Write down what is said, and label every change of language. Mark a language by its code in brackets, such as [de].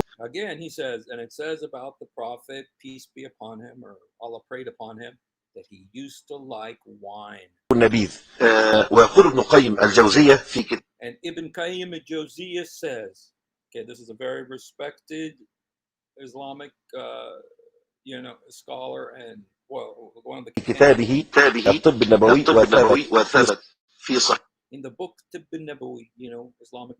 [en] Again, he says, and it says about the Prophet, peace be upon him, or Allah prayed upon him, that he used to like wine. [ar] ويقول ابن قيم الجوزية في كتاب. [en] And Ibn Qayyim al-Jawziyah says, okay, this is a very respected Islamic, you know, scholar and well, one of the [ar] كتابه الطب النبوي وثبت في صحيح. [en] in the book Tibb al-Nabawi, Islamic